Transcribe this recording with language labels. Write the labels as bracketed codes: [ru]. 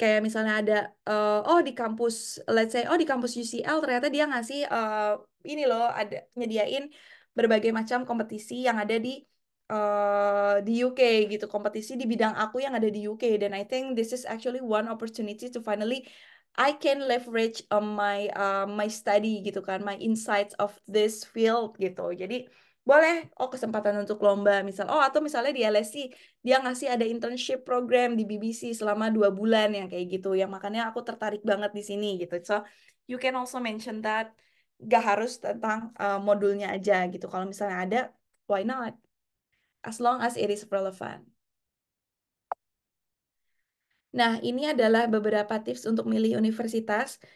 [id] Kayak misalnya ada, oh di kampus, [en] let's say, [id] oh di kampus UCL ternyata dia ngasih ini loh, ada nyediain berbagai macam kompetisi yang ada di UK gitu, kompetisi di bidang aku yang ada di UK. [en] Dan I think this is actually one opportunity to finally I can leverage my study gitu kan, my insights of this field gitu. [id] Jadi boleh, oh kesempatan untuk lomba misal, oh atau misalnya di LSC dia ngasih ada internship program di BBC selama 2 bulan yang kayak gitu, yang makanya aku tertarik banget di sini gitu. [en] So you can also mention that, [id] gak harus tentang modulnya aja gitu. Kalau misalnya ada, [en] why not? As long as it is relevant. [id] Nah, ini adalah beberapa tips untuk milih universitas.